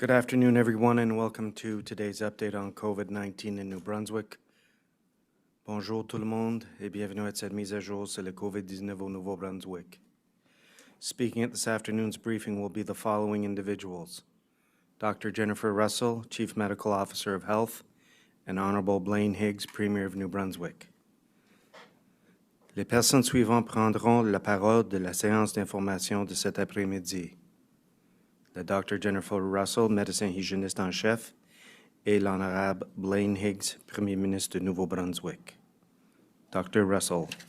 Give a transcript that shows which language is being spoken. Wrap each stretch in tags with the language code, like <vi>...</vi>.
<en>Good afternoon, everyone, and welcome to today's update on COVID-19 in New Brunswick.</en> <fr>Bonjour tout le monde et bienvenue à cette mise à jour sur le COVID-19 au Nouveau-Brunswick.</fr> <en>Speaking at this afternoon's briefing will be the following individuals: Dr. Jennifer Russell, Chief Medical Officer of Health, and Honorable Blaine Higgs, Premier of New Brunswick.</en> <fr>Les personnes suivantes prendront la parole de la séance d'information de cet après-midi. Le Dr. Jennifer Russell, médecin hygiéniste en chef, et l'Honorable Blaine Higgs, Premier ministre de Nouveau-Brunswick. Dr. Russell.</fr>